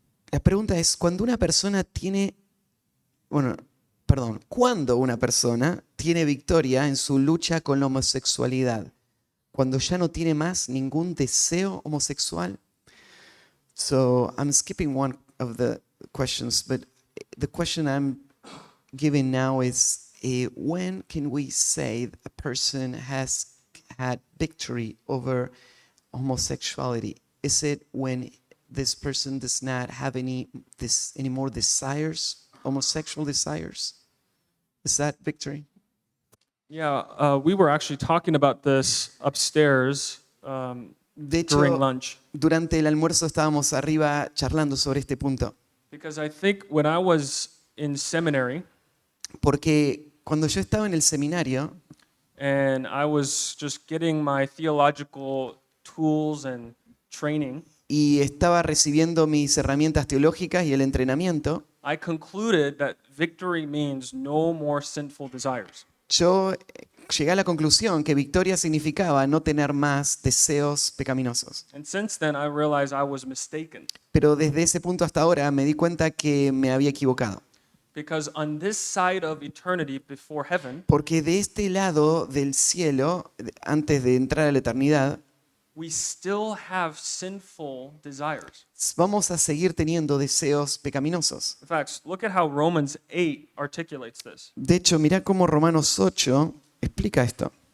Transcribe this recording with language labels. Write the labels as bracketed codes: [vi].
[es] La pregunta es, cuando una persona tiene victoria en su lucha con la homosexualidad, cuando ya no tiene más ningún deseo homosexual. [en] So I'm skipping one of the questions, but the question I'm giving now is, when can we say a person has had victory over homosexuality? Is it when this person does not have any more desires, homosexual desires? Is that victory? Yeah, we were actually talking about this upstairs [es] De [en] during [es] hecho, [en] lunch, [es] durante el almuerzo estábamos arriba charlando sobre este punto, [en] because I think when I was in seminary [es] porque cuando yo estaba en el seminario [en] and I was just getting my theological tools and training, [es] y estaba recibiendo mis herramientas teológicas y el entrenamiento, [en] I concluded that victory means no more sinful desires. [es] yo llegué a la conclusión que victoria significaba no tener más deseos pecaminosos. [en] And since then, I realized I was mistaken, [es] Pero desde ese punto hasta ahora me di cuenta que me había equivocado. [en] because on this side of eternity before heaven, [es] Porque de este lado del cielo, antes de entrar a la eternidad, [en] we still have sinful desires. [es] vamos a seguir teniendo deseos pecaminosos. [en] In fact, look at how Romans 8 articulates this. [es] De hecho, mirá cómo Romanos 8 explica esto.